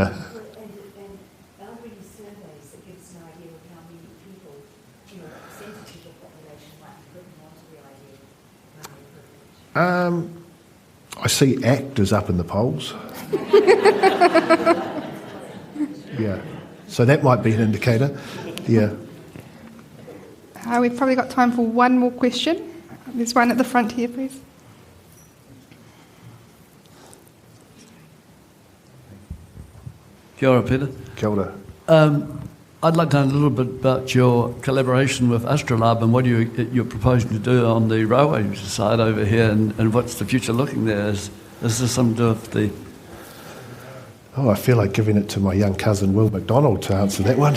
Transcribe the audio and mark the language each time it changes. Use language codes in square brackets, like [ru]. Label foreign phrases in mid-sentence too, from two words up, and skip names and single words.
[en] And are there any surveys that give us an idea of how many people, percentage of the population might be putting onto the idea of Māori privilege? I see ACT is up in the polls. Yeah, so that might be an indicator. Yeah. We've probably got time for one more question. There's one at the front here, please. [mi] Kia ora, Peter. Kia ora. [en] I'd like to know a little bit about your collaboration with Astrolabe and what you're proposing to do on the railway side over here, and what's the future looking there? Is this something to do with the... Oh, I feel like giving it to my young cousin Will McDonald to answer that one.